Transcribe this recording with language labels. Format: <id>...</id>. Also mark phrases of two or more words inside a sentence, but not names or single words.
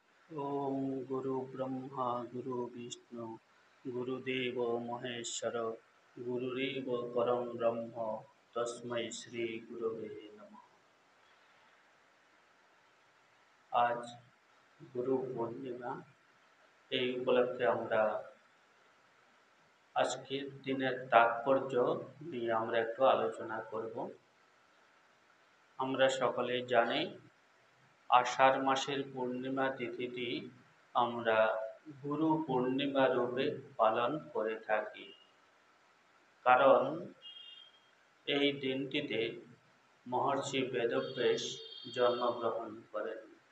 <sa>ओम गुरु ब्रह्मा गुरु विष्णु गुरुदेव महेश्वर गुरुरेव परम ब्रह्म तस्मै श्री गुरवे नमः।</sa> <bn>আজ গুরু পূর্ণিমা। এই উপলক্ষে আমরা আজকের দিনের তাৎপর্য নিয়ে আমরা একটু আলোচনা করব। আমরা সকলেই জানি আষাঢ় মাসের পূর্ণিমা তিথিটি আমরা গুরু পূর্ণিমা রূপে পালন করে থাকি, কারণ এই দিনটিতে মহর্ষি বেদব্যাস জন্মগ্রহণ করেন।</bn>